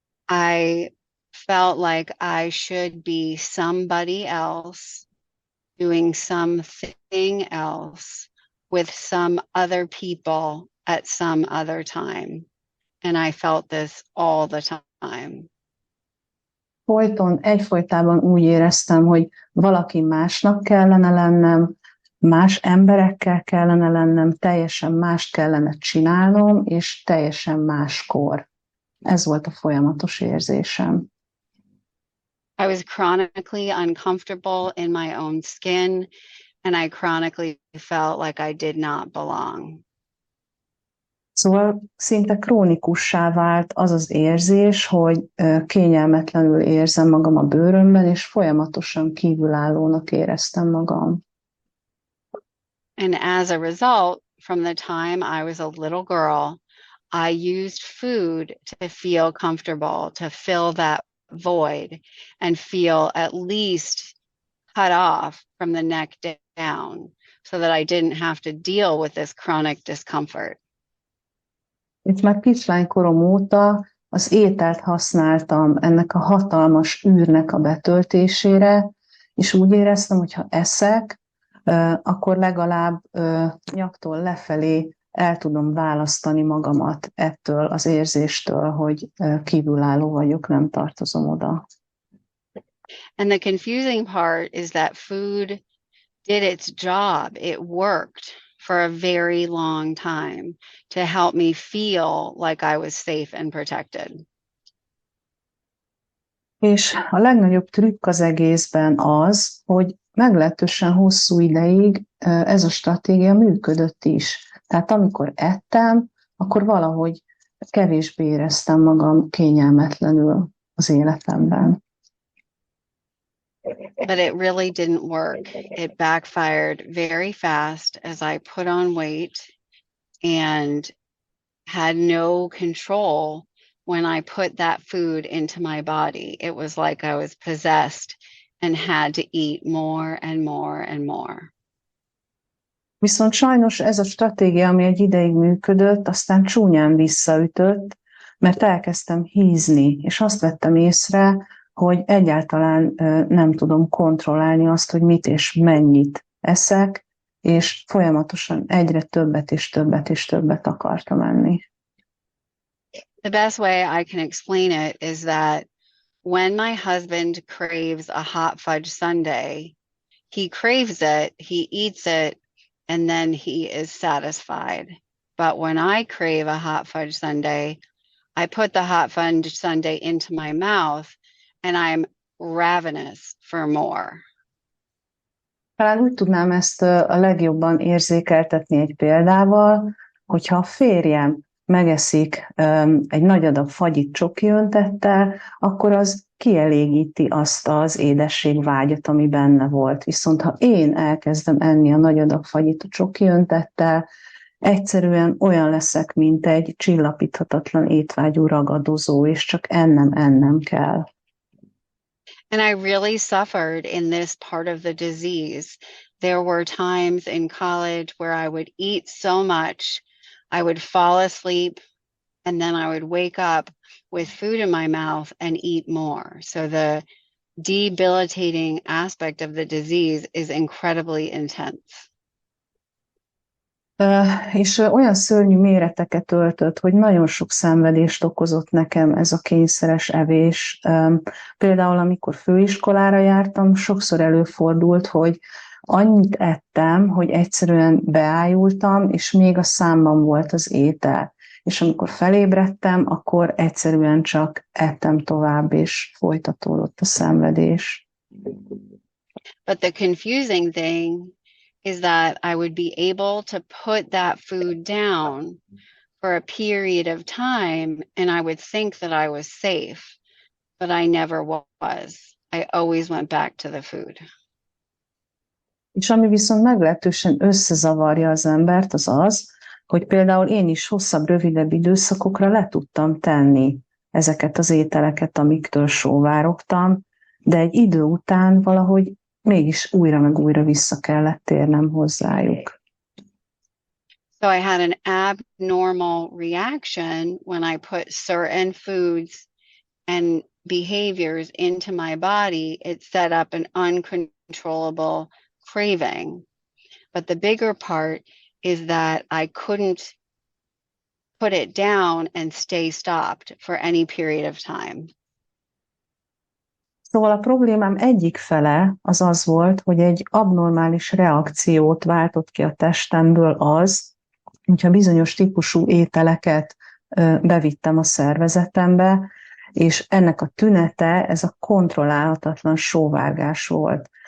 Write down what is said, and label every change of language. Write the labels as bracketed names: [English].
[English] I felt like I should be somebody else, doing something else with some other people at some other time. And I felt this all the time. [Hungarian] Egyfolytában úgy éreztem, hogy valaki másnak kellene lennem, más emberekkel kellene lennem, teljesen mást kellene csinálnom, és teljesen máskor. Ez volt a folyamatos érzésem. [English] I was chronically uncomfortable in my own skin, and I chronically felt like I did not belong. [Hungarian] Szóval szinte krónikussá vált az az érzés, hogy kényelmetlenül érzem magam a bőrömben, és folyamatosan kívülállónak éreztem magam. [English] And as a result, from the time I was a little girl, I used food to feel comfortable, to fill that void and feel at least cut off from the neck down so that I didn't have to deal with this chronic discomfort. [Hungarian] És már kislánykorom óta az ételt használtam ennek a hatalmas űrnek a betöltésére, és úgy éreztem, hogy ha eszek, akkor legalább nyaktól lefelé el tudom választani magamat ettől az érzéstől, hogy kívülálló vagyok, nem tartozom oda. [English] And the confusing part is that food did its job. It worked for a very long time to help me feel like I was safe and protected. [Hungarian] És a legnagyobb trükk az egészben az, hogy meglehetősen hosszú ideig ez a stratégia működött is. Tehát amikor ettem, akkor valahogy kevésbé éreztem magam kényelmetlenül az életemben. [English] But it really didn't work. It backfired very fast as I put on weight and had no control when I put that food into my body. It was like I was possessed and had to eat more and more and more. [Hungarian] Viszont sajnos ez a stratégia, ami egy ideig működött, aztán csúnyán visszaütött, mert elkezdtem hízni, és azt vettem észre, hogy egyáltalán nem tudom kontrollálni azt, hogy mit és mennyit eszek, és folyamatosan egyre többet és többet és többet akartam enni. [English] The best way I can explain it is that when my husband craves a hot fudge sundae, he craves it, he eats it, and then he is satisfied. But when I crave a hot fudge sundae, I put the hot fudge sundae into my mouth, and I'm ravenous for more. [Hungarian] Talán úgy tudnám ezt a legjobban érzékeltetni egy példával, hogyha a férjem megeszik egy nagy adag fagyit csoki öntettel, akkor az kielégíti azt az édességvágyat, ami benne volt. Viszont ha én elkezdem enni a nagy adag fagyit a csoki öntettel, egyszerűen olyan leszek, mint egy csillapíthatatlan étvágyú ragadozó, és csak ennem kell. [English] And I really suffered in this part of the disease. There were times in college where I would eat so much, I would fall asleep, and then I would wake up with food in my mouth and eat more. So the debilitating aspect of the disease is incredibly intense. [Hungarian] És olyan szörnyű méreteket öltött, hogy nagyon sok szenvedést okozott nekem ez a kényszeres evés. Például amikor főiskolára jártam, sokszor előfordult, hogy annyit ettem, hogy egyszerűen beájultam, és még a számban volt az étel. És amikor felébredtem, akkor egyszerűen csak ettem tovább, és folytatódott a szenvedés. [English] But the confusing thing is that I would be able to put that food down for a period of time, and I would think that I was safe, but I never was. I always went back to the food. [Hungarian] És ami viszont meglehetősen összezavarja az embert, az az, hogy például én is hosszabb, rövidebb időszakokra le tudtam tenni ezeket az ételeket, amiktől sóvárogtam, de egy idő után valahogy mégis újra meg újra vissza kellett térnem hozzájuk. [English] So I had an abnormal reaction when I put certain foods and behaviors into my body. It set up an uncontrollable craving. But the bigger part is that I couldn't put it down and stay stopped for any period of time. [Hungarian] Szóval a problémám egyik fele az az volt, hogy egy abnormális reakciót váltott ki a testemből az, hogyha bizonyos típusú ételeket bevittem a szervezetembe, és ennek a tünete, ez a kontrollálhatatlan sóvárgás volt.